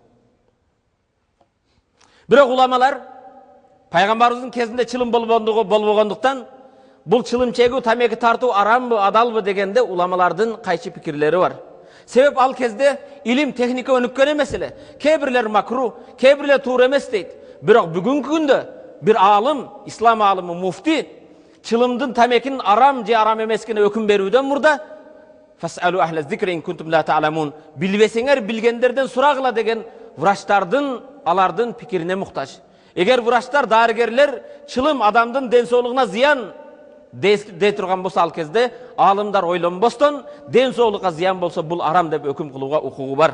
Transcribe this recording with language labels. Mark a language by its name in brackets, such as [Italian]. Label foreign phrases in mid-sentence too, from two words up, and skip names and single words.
[Kyrgyz] Бирок уламалар пайгамбарыбыздын кезинде чылым болбогондуктан бул чылым чегүү, тамеки тартуу арамбы, адалбы дегенде уламалардын кайчы пикирлери бар. Себеп ал кезде илим, техника өнүккөн эмес эле. Кээ бирлер макру, кээ бирлер туура эмес дейт. Бирок бүгүнкү күндө бир алым, ислам алымы, муфти чылымдын, тамекинин арам же арам эмескине өкүм берүүдөн мурда [Arabic] "فاسألوا أهل الذكر إن كنتم لا تعلمون", [Kyrgyz] билбесеңер билгендерден сурагыла деген врачтардын, алардын пикирине муктаж. Эгер врачтар, дарыгерлер чылым адамдын ден соолугуна зыян дей турган болсо, ал кезде алымдар ойлонбостон ден соолукка зыян болсо бул арам деп өкүм кылууга укугу бар.